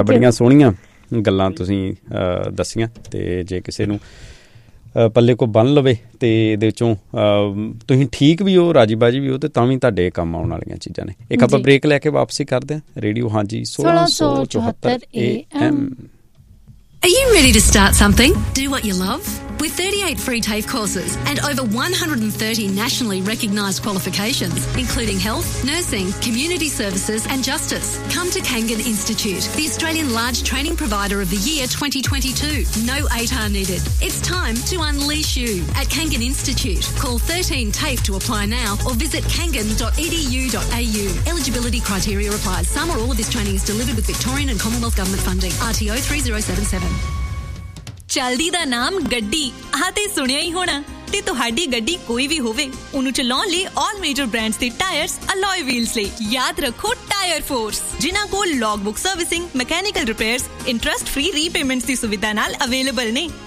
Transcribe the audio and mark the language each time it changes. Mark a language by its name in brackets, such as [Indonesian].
[Punjabi] ਸੋਹਣੀਆਂ ਗੱਲਾਂ ਤੁਸੀਂ ਦੱਸੀਆਂ ਤੇ ਜੇ ਕਿਸੇ ਨੂੰ ਪੱਲੇ ਕੋ ਬੰਨ ਲਵੇ ਤੇ ਇਹਦੇ ਚੋਂ ਤੁਸੀਂ ਠੀਕ ਵੀ ਹੋ ਰਾਜੀ ਬਾਜੀ ਵੀ ਹੋ ਤੇ ਤਾਂ ਵੀ ਤੁਹਾਡੇ ਕੰਮ ਆਉਣ ਵਾਲੀਆਂ ਚੀਜ਼ਾਂ ਨੇ ਇੱਕ ਆਪਾਂ ਬ੍ਰੇਕ ਲੈ ਕੇ ਵਾਪਸੀ ਕਰਦੇ ਹਾਂ ਰੇਡੀਓ ਹਾਂਜੀ 1674 AM [English] Are you ready to start something? Do what you love? With 38 free TAFE courses and over 130 nationally recognised qualifications, including health, nursing, community services and justice, come to Kangan Institute, the Australian Large Training Provider of the Year 2022. No ATAR needed. It's time to unleash you at Kangan Institute. Call 13 TAFE to apply now or visit kangan.edu.au. Eligibility criteria apply. Some or all of this training is delivered with Victorian and Commonwealth Government funding. RTO 3077. [Punjabi] ਚਲਦੀ ਦਾ ਨਾਮ ਗੱਡੀ ਆ ਤੇ ਸੁਣਿਆ ਹੀ ਹੋਣਾ ਤੇ ਤੁਹਾਡੀ ਗੱਡੀ ਕੋਈ ਵੀ ਹੋਵੇ ਉਹਨੂੰ ਚਲਾਉਣ ਲਈ ਆਲ ਮੇਜਰ ਬ੍ਰਾਂਡਸ ਦੇ ਟਾਇਰਸ ਅਲੋਏ ਵੀਲਸ ਲਈ ਯਾਦ ਰੱਖੋ ਟਾਇਰ ਫੋਰਸ ਜਿਨ੍ਹਾਂ ਕੋਲ log book servicing mechanical repairs interest free repayments ਦੀ ਸੁਵਿਧਾ ਨਾਲ ਅਵੇਲੇਬਲ ਨੇ